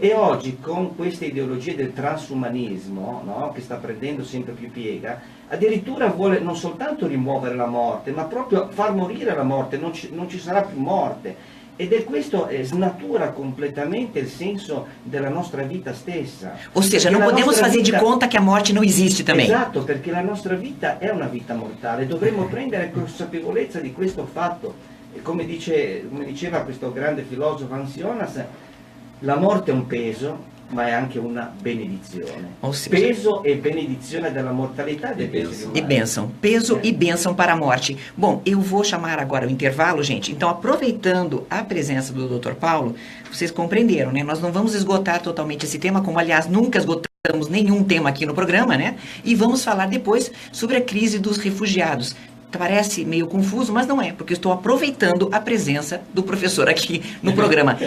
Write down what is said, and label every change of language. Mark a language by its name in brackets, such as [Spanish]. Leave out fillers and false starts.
[Italian] E oggi con queste ideologie del transumanismo, no, che sta prendendo sempre più piega, addirittura vuole non soltanto rimuovere la morte, ma proprio far morire la morte, non ci sarà più morte. Ed è questo snatura completamente il senso della nostra vita stessa. [Portuguese] Ou seja, não podemos fazer de conta que a morte não existe também. [Italian] Esatto, perché la nostra vita è una vita mortale, dovremmo prendere consapevolezza di questo fatto. E come diceva questo grande filosofo Hans Jonas, la morte è un peso, ma è anche una benedizione. Peso e benedizione della mortalità degli esseri umani. [Portuguese] E bênção. Peso e bênção para a morte. Bom, eu vou chamar agora o intervalo, gente. Então, aproveitando a presença do Dr. Paulo, vocês compreenderam, né? Nós não vamos esgotar totalmente esse tema, como, aliás, nunca esgotamos nenhum tema aqui no programa, né? E vamos falar depois sobre a crise dos refugiados. Parece meio confuso, mas não é, porque eu estou aproveitando a presença do professor aqui no programa.